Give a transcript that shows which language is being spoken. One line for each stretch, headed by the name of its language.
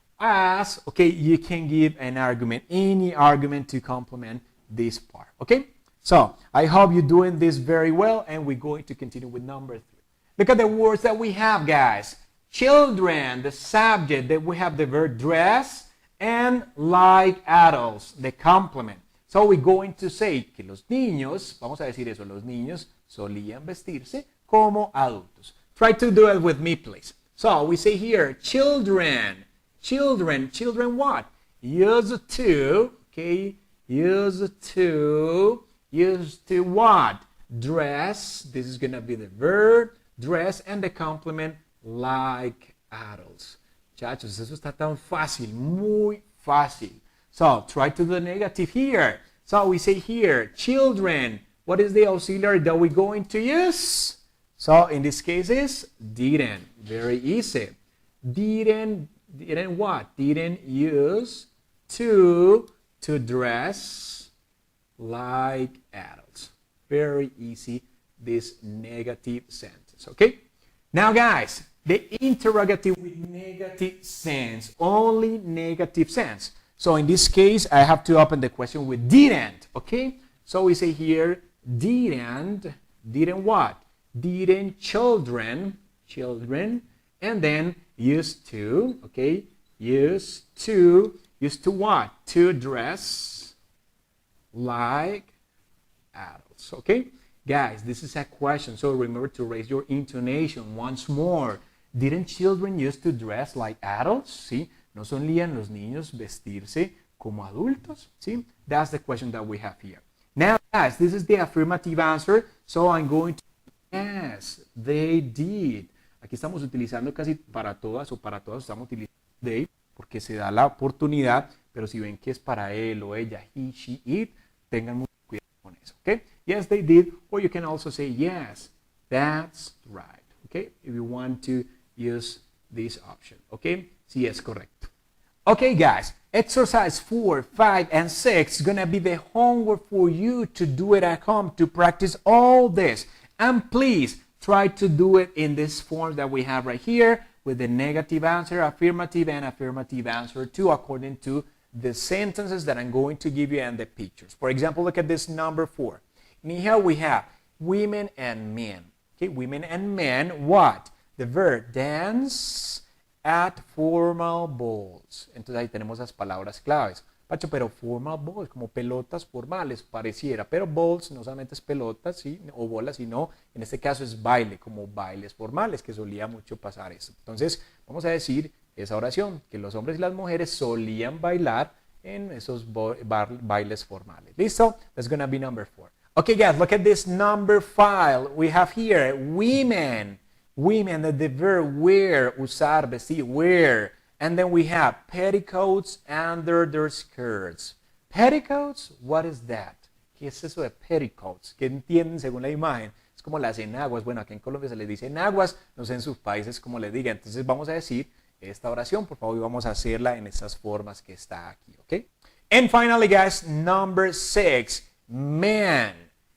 English: As, okay, you can give an argument, any argument to complement this part, okay? So, I hope you're doing this very well, and we're going to continue with number 3. Look at the words that we have, guys. Children, the subject, that we have the verb dress, and like adults, the complement. So we're going to say
Spanish: que los niños, vamos a decir eso, los niños solían vestirse como adultos.
English: Try to do it with me, please. So we say here, children, children, children what? Used to, okay, used to what? Dress, this is going to be the verb, dress, and the complement like adults.
Spanish: Chachos, eso está tan fácil, muy fácil.
English: So try to do the negative here. So we say here, children. What is the auxiliary that we're going to use? So in this case is didn't. Very easy. Didn't what? Didn't use to dress like adults. Very easy, this negative sentence, okay? Now guys, the interrogative with negative sense, only negative sense. So in this case, I have to open the question with didn't, okay? So we say here, didn't what? Didn't children, and then used to, okay? Used to what? To dress like adults, okay? Guys, this is a question, so remember to raise your intonation once more. Didn't children used to dress like adults?
Spanish: ¿Sí? ¿No solían los niños vestirse como adultos? ¿Sí?
English: That's the question that we have here. Now, guys, this is the affirmative answer, so I'm going to, yes, they did.
Spanish: Aquí estamos utilizando casi para todas o para todas estamos utilizando they porque se da la oportunidad, pero si ven que es para él o ella, he, she, it, tengan mucho cuidado con eso, okay?
English: Yes, they did, or you can also say, yes, that's right, okay? If you want to use this option, okay?
Spanish: Sí, es correcto.
English: Okay, guys, exercise 4, 5, and 6 is going to be the homework for you to do it at home, to practice all this. And please try to do it in this form that we have right here with the negative answer, affirmative, and affirmative answer too, according to the sentences that I'm going to give you and the pictures. For example, look at this number 4. And here we have women and men. Okay, women and men, what? The verb dance at formal balls.
Spanish: Entonces ahí tenemos las palabras claves. Pacho, pero formal balls, como pelotas formales, pareciera. Pero balls no solamente es pelotas, ¿sí? O bolas, sino en este caso es baile, como bailes formales, que solía mucho pasar eso. Entonces, vamos a decir esa oración, que los hombres y las mujeres solían bailar en esos bailes formales. ¿Listo?
English: That's going to be number 4. Okay, guys, look at this number 5. We have here women. Women, the verb wear, usar, vestir, wear. And then we have petticoats under their skirts. Petticoats, what is that?
Spanish: ¿Qué es eso de petticoats? ¿Qué entienden según la imagen? Es como las enaguas. Bueno, aquí en Colombia se les dice enaguas, no sé en sus países cómo les diga. Entonces vamos a decir esta oración, por favor, y vamos a hacerla en estas formas que está aquí, ¿ok?
English: And finally, guys, number 6, men.